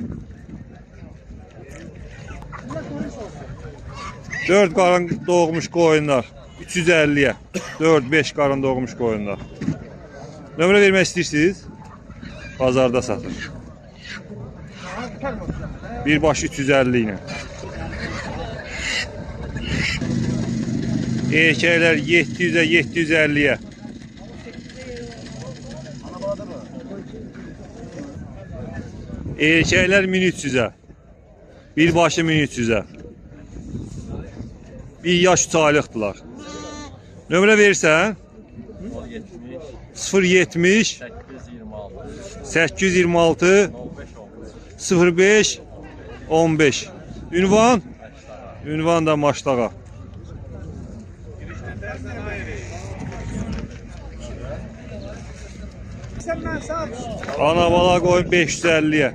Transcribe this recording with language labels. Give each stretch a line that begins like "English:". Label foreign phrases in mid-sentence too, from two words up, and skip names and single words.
Azerbaijani: 4 qarın doğmuş koyunlar. 350'ye. 4-5 qarın doğmuş koyunlar. Nömrə vermək istəyirsiniz? Bazarda satır. Bir baş 350 ile.
Turkish: Erkekler 700'e 750'ye. Erkekler 1300'e.
Azerbaijani: Bir başı 1300'e. Bir yaş 3 aylıqdılar. Nömrə verirsən? 070 826 05 15. Ünvan? Ünvan da Maçlağa. Ana bala qoyun 550'ye.